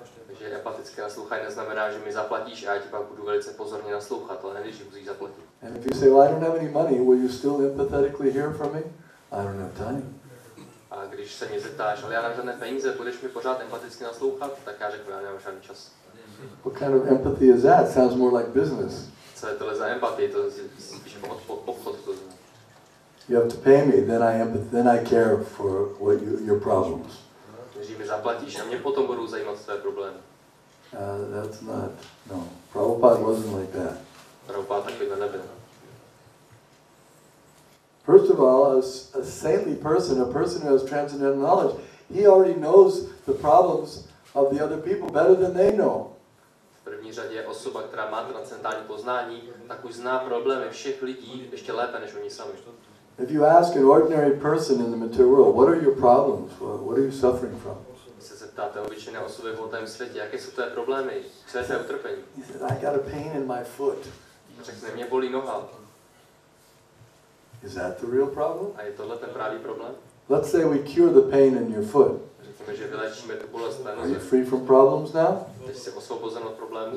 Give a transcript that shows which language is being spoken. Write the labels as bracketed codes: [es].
[cs] Takže empatické naslouchání neznamená, že mi zaplatíš a já ti pak budu velice pozorně naslouchat, ale nevíš, že musíš zaplatit. [en] And if you say, well, I don't have any money, will you still empathetically hear from me? I don't have time. [cs] A když se mě zeptáš, ale já nemám žádné peníze, budeš mi pořád empaticky naslouchat, tak já řeknu, já nemám žádný čas. [en] What kind of empathy is that? Sounds more like business. [cs] Co je tohle za empatii? To je spíš obchod. [en] You have to pay me, then I care for your problems. [cs] Když mi zaplatíš a mě potom budou zajímat své problémy. [en] That's not, no. Prabhupada wasn't like that. [cs] Prabhupada takovýhle nebyl. [en] First of all, a saintly person, a person who has transcendental knowledge, he already knows the problems of the other people better than they know. [cs] V první řadě je osoba, která má transcendentální poznání, tak už zná problémy všech lidí ještě lépe než oni sami. [en] If you ask an ordinary person in the material world, what are your problems? What are you suffering from? [cs] Když se zeptáte obyčejné osoby v hmotném světě, jaké jsou tvé problémy, co je tvé utrpení? [en] He said, I got a pain in my foot. [cs] Řekne, mě bolí noha. [en] Is that the real problem? [cs] A je tohle ten pravý problém? [en] Let's say we cure the pain in your foot. [cs] Řekněme, že vylečíme tu bolest tvé [en] Are you [cs] noze. [en] free from problems now? [cs] Teď jsi osvobozen od problémů?